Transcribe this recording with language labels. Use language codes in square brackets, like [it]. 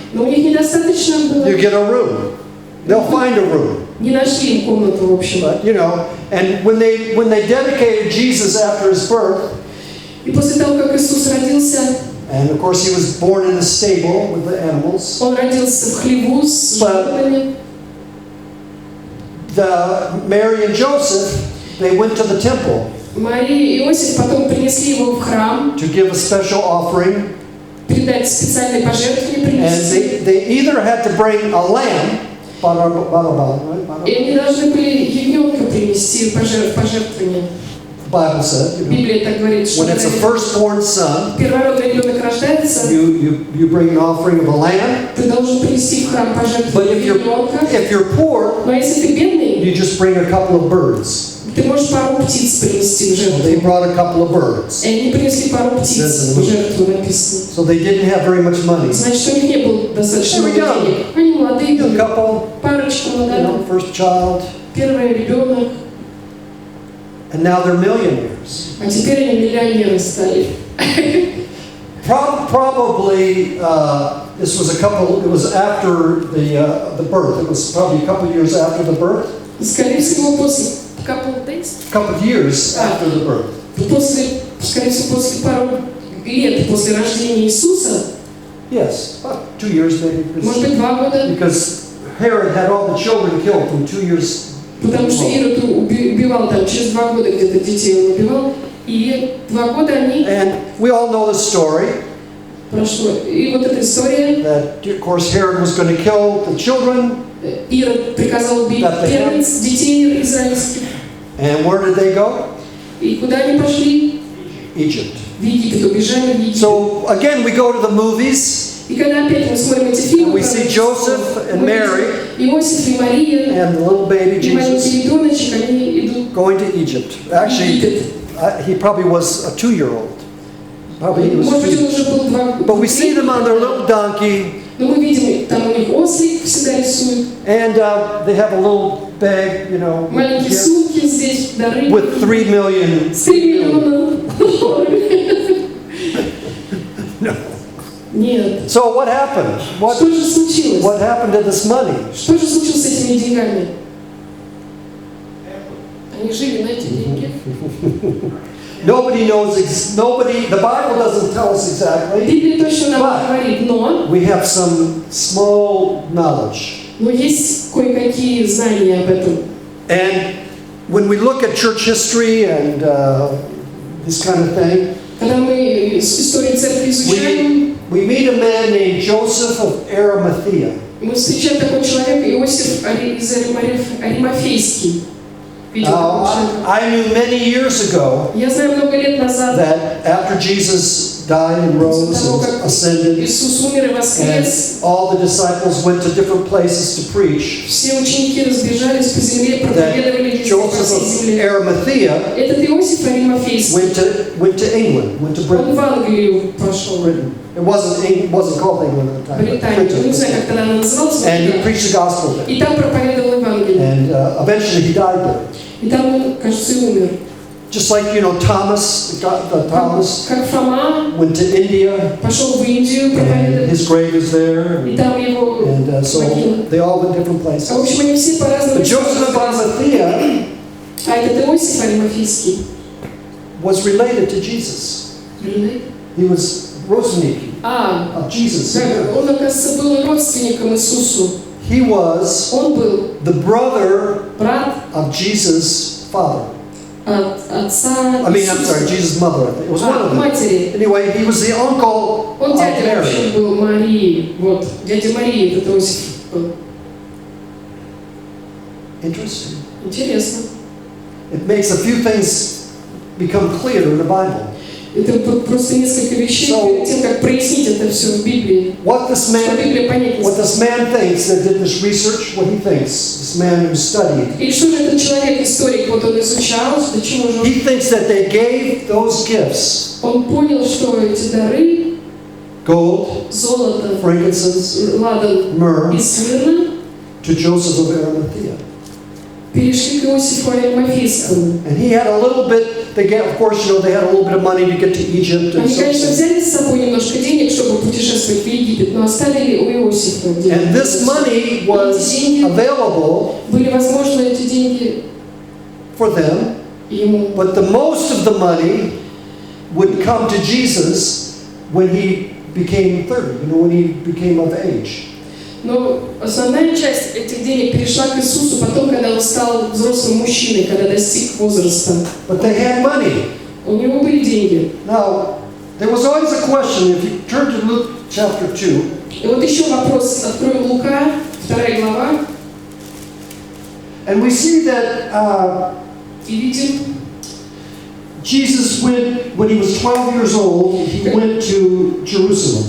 [ru] Но у них недостаточно было. [en] you get a room. They'll find a room. [ru] Не нашли им комнату, в общем. [en] But, you know, and when they dedicated Jesus after his birth, [ru] И после того, как Иисус родился, [en] and of course he was born in the stable with the animals, [ru] он родился в хлеву с животными. [en] Mary and Joseph, they went to the temple [ru] Мария и Иосиф потом принесли его в храм, [en] to give a special offering, [ru] передать специальные пожертвования, [en] and [ru] принести. [en] they either had to bring a lamb, right? [ru] И они должны были ягненка принести в пожертвование. [en] The Bible said, you know, [ru] Библия так говорит, что [en] when it's a [ru] когда [en] firstborn son, [ru] первородный ребенок рождается, [en] you bring an offering of a lamb. [ru] ты должен принести в храм [en] But [ru] пожертвование ягненка. [en] if you're poor, [ru] Но если ты бедный, [en] you just bring a couple of birds. [ru] ты можешь пару птиц принести в [en] So they [ru] жертву. [en] brought a couple of birds. [ru] И они принесли пару птиц в жертву, написано. [en] So they didn't have very much money. [ru] Значит, у них не было достаточно [en] They were [ru] много [en] young. [ru] денег. Они молодые [en] A [ru] были, [en] couple, [ru] парочка [en] you [ru] молодая, [en] know, first child, [ru] первый ребенок, [en] and now they're millionaires. [ru] а теперь они миллионеры стали. [en] Probably this was it was after the birth. It was probably a couple of years after the birth. [ru] Скорее всего, после [en] couple days, A couple of years after the birth. [ru] скорее всего, после пару лет после рождения Иисуса, [en] Yes, about 2 years maybe. [ru] может быть, 2 года, [en] Because Herod had all the children killed from 2 years. [ru] потому что Ирод убивал там, через 2 года где-то детей он убивал, и 2 года они, [en] And we all know the story. [ru] прошло. И вот эта история, [en] that, of course, Herod was going to kill the children. [ru] Ирод приказал убить первенцев, детей израильских. [en] And where did they go? [ru] И куда они пошли? [en] Egypt. [ru] В Египет, убежали в Египет. [en] So again, we go to the movies. [ru] И когда опять мы смотрим эти фильмы, [en] We see Joseph and Mary [ru] Иосиф и Мария, [en] and the little baby [ru] и маленький [en] Jesus [ru] ребеночек, они идут [en] going to Egypt. [ru] в [en] Actually, [ru] Египет. [en] he probably was a 2-year-old. Probably he was [ru] Может быть, он уже был 2 [en] But we see them on their little donkey, [ru] Но мы видим, там у них ослик всегда рисуют, [en] and they have a little bag, you know, [ru] маленькие [en] gift [ru] сумки здесь, дары. [en] with 3 million. [ru] 3 миллиона долларов. [en] No. [ru] Нет. [en] So what happened? [ru] Что же случилось? [en] What happened to this money? [ru] Что же случилось с этими деньгами? Они жили на эти деньги. [en] Nobody knows. The Bible doesn't tell us exactly. [ru] Библия точно нам не говорит, но [en] We have some small knowledge. [ru] есть кое-какие знания об этом. [en] And when we look at church history and this kind of thing, [ru] Когда мы историю церкви изучаем, [en] we meet a man named Joseph of Arimathea. [ru] мы встречаем такого человека, Иосиф из Аримафейский. Видел такого [en] Now, [ru] человека. [en] I knew many years ago [ru] Я знаю, много лет назад, [en] that after Jesus died and rose [ru] после того, [en] and [ru] как [en] ascended, [ru] Иисус умер и [en] and [ru] воскрес, [en] all the disciples went to different places to preach, [ru] все ученики разбежались по земле, проповедовали [en] that [ru] везде по всей [en] Joseph of [ru] земле. [en] Arimathea [ru] Этот Иосиф Аримафейский, [en] went to England, went to [ru] он [en] Britain. [ru] в Англию пошел, [en] Britain. It wasn't called England at the time. but [ru] Британию, не знаю, [en] Britain. [ru] как тогда она называлась, но [en] And he [ru] да. [en] preached the gospel there. [ru] И там проповедовал Евангелие. [en] And eventually he died there. [ru] И там он, кажется, и умер. [en] Just like, Thomas, Thomas [ru] Как Фома [en] went to India, [ru] пошел в Индию [en] and [ru] проповедовать, [en] his grave is there. [ru] и там его [en] And so [ru] могила. [en] they all went different [ru] А в [en] places. [ru] общем, они все по-разному. [en] But Joseph of Arimathea [ru] А этот Иосиф Аримафейский. [en] was related to Jesus. He was [ru] родственник [en] of Jesus. [ru] Да, он, оказывается, был родственником Иисусу. [en] He was [ru] Он был [en] the brother [ru] брат [en] of Jesus' father. [ru] от отца [en] I'm [ru] Иисуса. [en] sorry, Jesus' mother. I think. It was one of them. [ru] Матери. [en] Anyway, he was the uncle [ru] Он [en] of [ru] дядя вообще Mary. был Марии. Вот, дядя Марии, этот Иосиф был. [en] Interesting. [ru] Интересно. [en] It makes a few things become clear in the Bible. [ru] Это просто несколько вещей, перед тем, как прояснить это все в Библии. [en] What this [ru] Что Библия понять не [en] what this [ru] способна. [en] man thinks that did this research, what he thinks, this man who studied, [ru] И что же этот человек, историк, вот он изучал, до чего же [en] he thinks that they gave those gifts, [ru] он понял, что эти дары, [en] gold, [ru] золото, [en] frankincense, [ru] ладан [en] myrrh, [ru] и смирна, [en] to Joseph of Arimathea. [ru] перешли к Иосифу Аримафейскому. [en] And he had a little bit, of course, they had a little bit of money to get to Egypt and [ru] Они, [en] so [ru] конечно, [en] on. [ru] взяли с собой немножко денег, чтобы путешествовать в Египет, но оставили у Иосифа деньги. [en] And this money was available [ru] Были возможны эти деньги [en] for them, [ru] ему. [en] but the most of the money would come to Jesus when he became 30, when he became of age. [ru] Но основная часть этих денег перешла к Иисусу потом, когда он стал взрослым мужчиной, когда достиг возраста. [en] But they had money. [ru] У него были деньги. [en] Now, there was always a question, if you turn to Luke chapter 2, [ru] И вот еще вопрос. Откроем Лука, 2 глава, [en] and we see that [ru] и видим, [en] Jesus went, when he was 12 years old, he went to Jerusalem.